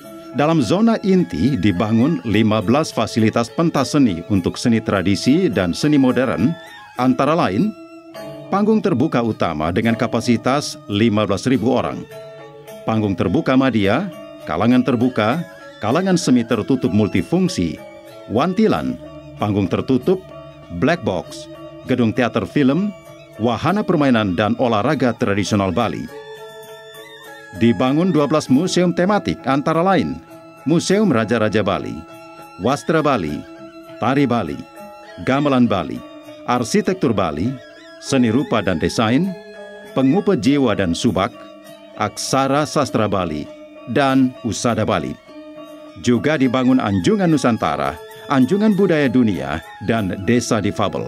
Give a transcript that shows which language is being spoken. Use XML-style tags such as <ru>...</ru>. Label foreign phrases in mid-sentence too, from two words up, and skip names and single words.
<id>Dalam zona inti dibangun 15 fasilitas pentas seni untuk seni tradisi dan seni modern, antara lain panggung terbuka utama dengan kapasitas 15.000 orang, panggung terbuka media, kalangan terbuka, kalangan semi tertutup multifungsi, wantilan, panggung tertutup, black box, gedung teater film, wahana permainan dan olahraga tradisional Bali. Dibangun 12 museum tematik antara lain Museum Raja-Raja Bali, Wastra Bali, Tari Bali, Gamelan Bali, Arsitektur Bali, Seni Rupa dan Desain, Pengupa Jiwa dan Subak, Aksara Sastra Bali, dan Usada Bali. Juga dibangun Anjungan Nusantara, Anjungan Budaya Dunia, dan Desa Difabel.</id>